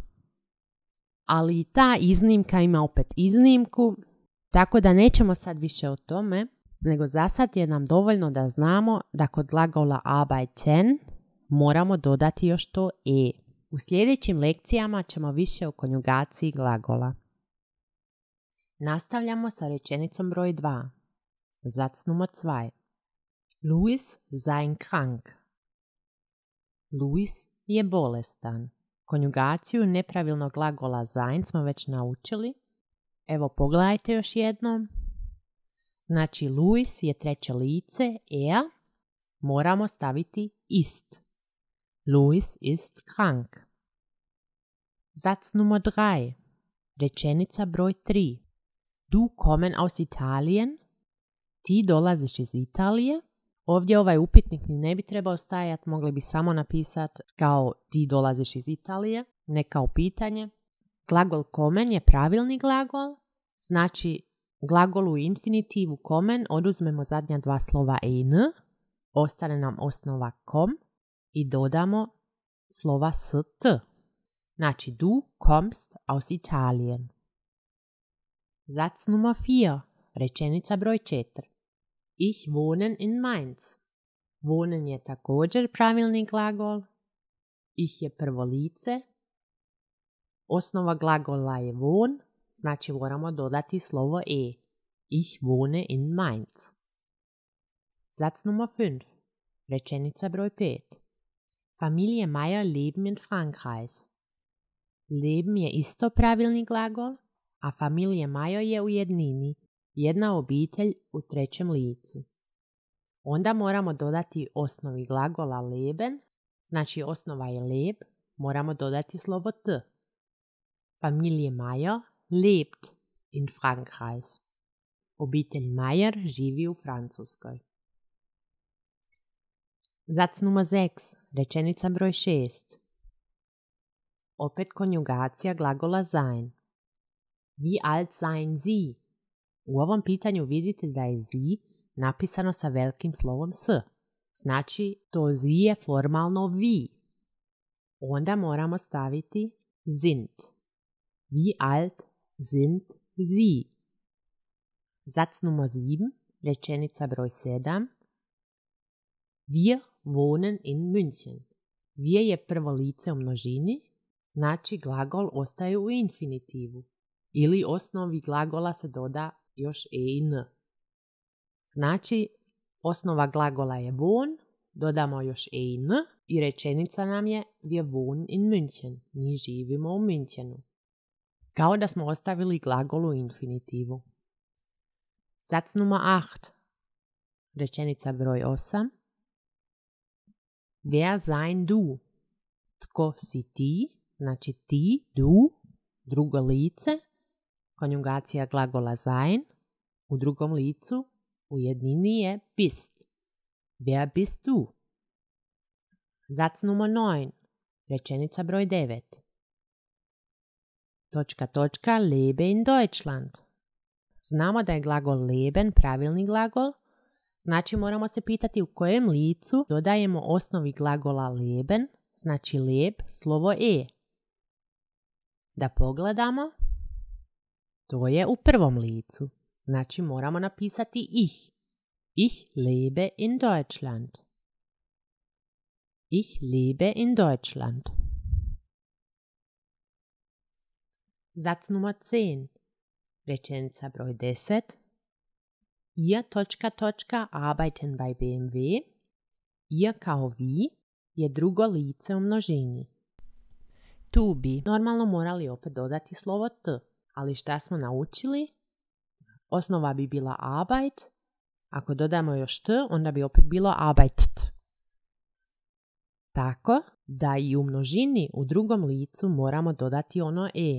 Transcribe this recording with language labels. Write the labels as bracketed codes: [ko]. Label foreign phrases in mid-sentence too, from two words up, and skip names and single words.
[hr] Ali i ta iznimka ima opet iznimku, tako da nećemo sad više o tome, nego za sad je nam dovoljno da znamo da kod glagola arbeiten moramo dodati još to e. U sljedećim lekcijama ćemo više o konjugaciji glagola. Nastavljamo sa rečenicom broj 2. [de] Satz Nummer 2. Louis sein krank. [hr] Louis je bolestan. Konjugaciju nepravilnog glagola sein smo već naučili. Evo pogledajte još jednom. Znači, Louis je treće lice, er, moramo staviti ist. [de] Louis ist krank. Satz Nummer 3. [hr] Rečenica broj 3. [de] Du kommen aus Italien. [hr] Ti dolaziš iz Italije. Ovdje ovaj upitnik ni ne bi trebao stajati, mogli bi samo napisati kao ti dolaziš iz Italije, ne kao pitanje. Glagol kommen je pravilni glagol, znači glagolu u infinitivu kommen oduzmemo zadnja dva slova e i n, ostane nam osnova kom i dodamo slova s, t. [de] Znači du kommst aus Italien. Satz Nummer 4, [hr] rečenica broj 4. [de] Ich wohnen in Mainz. [hr] Wohnen je također pravilni glagol. Ich je prvo lice. Osnova glagola je wohn, znači moramo dodati slovo e. [de] Ich wohne in Mainz. Satz Nummer 5. [hr] Rečenica broj 5. [de] Familie Meyer leben in Frankreich. [hr] Leben je isto pravilni glagol, a familije Meyer je u jednini, jedna obitelj u trećem licu. Onda moramo dodati osnovi glagola leben, znači osnova je leb, moramo dodati slovo t. [de] Familie Meyer lebt in Frankreich. [hr] Obitelj Meyer živi u Francuskoj. [de] Satz Nummer 6, [hr] rečenica broj 6. Opet konjugacija glagola sein. [de] Wie alt seien Sie? [hr] U ovom pitanju vidite da je Sie napisano sa velikim slovom s. Znači, to Sie je formalno vi. Onda moramo staviti sind. [de] Wie alt sind Sie? Satz Nummer 7, [hr] rečenica broj 7. [de] Wir wohnen in München. [hr] Wir je prvo lice u množini, znači glagol ostaje u infinitivu. Ili osnovi glagola se doda još e i n. Znači, osnova glagola je wohn, dodamo još e i n i rečenica nam je [de] wir wohnen in München. [hr] Mi živimo u Münchenu. Kao da smo ostavili glagol u infinitivu. [de] Satz Nummer 8. [hr] Rečenica broj 8. [de] Wer sein du? [hr] Tko si ti? Znači ti, du, drugo lice, konjugacija glagola sein, u drugom licu, u jednini je bist. [de] Wer bist du? Satz Nummer 9. [hr] Rečenica broj 9. [de] Lebe in Deutschland. [hr] Znamo da je glagol leben pravilni glagol, znači moramo se pitati u kojem licu dodajemo osnovi glagola leben, znači leb, slovo e. Da pogledamo, to je u prvom licu, znači moramo napisati ich. [de] Ich lebe in Deutschland. Ich lebe in Deutschland. Satz Nummer 10. [hr] Rečenica broj 10. [de] Ihr ... arbeiten bei BMW. [hr] Ihr kao vi je drugo lice u množini. Tu bi normalno morali opet dodati slovo t, ali šta smo naučili? Osnova bi bila arbeit, ako dodamo još t, onda bi opet bilo arbeitet. Tako da i u množini u drugom licu moramo dodati ono e.